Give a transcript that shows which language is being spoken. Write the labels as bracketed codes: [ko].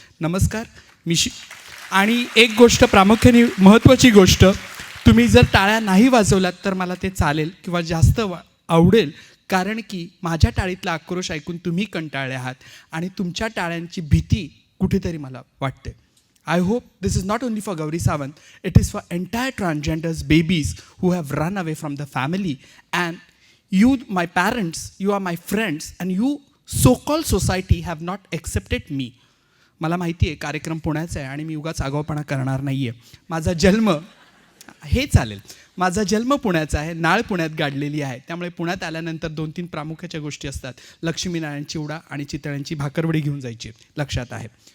[mr] नमस्कार, आणि एक गोष्ट प्रामुख्याने महत्त्वाची गोष्ट, तुम्ही जर टाळ्या नाही वाजवलात तर मला ते चालेल किंवा जास्त आवडेल. कारण की माझ्या टाळीतला आक्रोश ऐकून तुम्ही कंटाळले आहात आणि तुमच्या टाळ्यांची भीती कुठेतरी मला वाटते. [en] I hope this is not only for Gauri Sawant, it is for entire transgenders babies who have run away from the family. And you, my parents, you are my friends, and you so-called society have not accepted me. [mr] मला माहिती आहे कार्यक्रम पुण्याचा आहे आणि मी उगाच आगाऊपणा करणार नाही आहे. माझा जन्म हे चालेल, माझा जन्म पुण्याचा आहे, नाळ पुण्यात गाडलेली आहे. त्यामुळे पुण्यात आल्यानंतर 2-3 प्रामुख्याच्या गोष्टी असतात. लक्ष्मीनारायण चिवडा आणि चितळ्यांची भाकरवडी घेऊन जायची, लक्षात आहे.